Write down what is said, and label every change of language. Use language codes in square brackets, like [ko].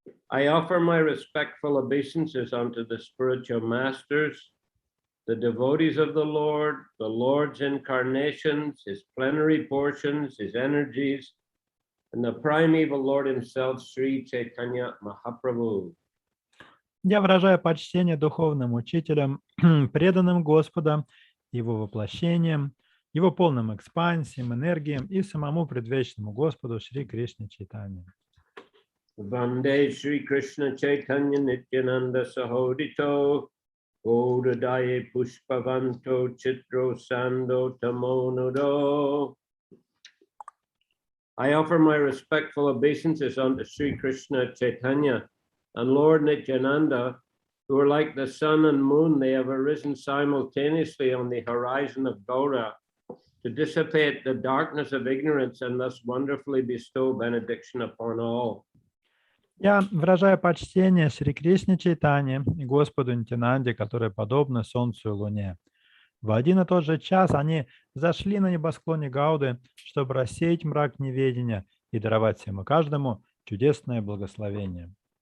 [en] I offer my respectful obeisances unto the spiritual masters, the devotees of the Lord's incarnations, his plenary portions, his energies, and the primeval Lord himself, Shri Chaitanya Mahaprabhu. [ru] Я выражаю почтение духовным учителям, преданным Господа, Его воплощением, Его полным экспансиям, энергиям и самому предвечному Господу Шри Кришне Чайтанье. [sa] Vande Shri Krishna Chaitanya Nityananda Sahodito Godadaye Pushpavanto Chitro Sando Tamonodo. [en] I offer my respectful obeisances unto Sri Krishna Chaitanya and Lord Nityananda, who are like the sun and moon. They have arisen simultaneously on the horizon of Gaura to dissipate the darkness of ignorance and thus wonderfully bestow benediction upon all. [ru] Я выражаю почтение Шри Кришне Чайтанье и Господу Нитянанде, которые подобны Солнцу и Луне. В один и тот же час они зашли на небосклоне Гауды, чтобы рассеять мрак неведения и даровать всем и каждому чудесное благословение.